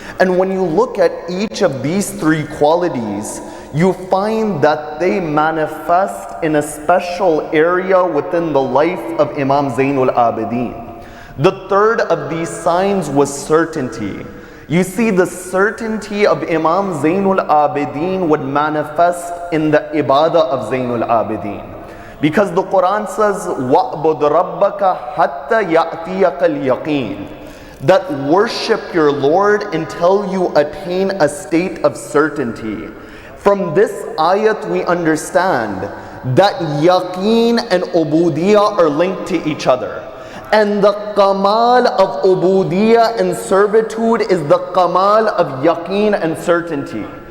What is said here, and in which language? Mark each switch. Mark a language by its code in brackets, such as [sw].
[en] And when you look at each of these three qualities, you find that they manifest in a special area within the life of Imam Zainul Abidin. The third of these signs was certainty. You see, the certainty of Imam Zainul Abidin would manifest in the ibadah of Zainul Abidin. Because the Quran says, [ar] وَعْبُدْ رَبَّكَ حَتَّى يَأْتِيَكَ الْيَقِينَ. [en] That worship your Lord until you attain a state of certainty. From this ayat we understand that yaqeen and ubudiyah are linked to each other. And the kamal of ubudiyah and servitude is the kamal of yaqeen and certainty.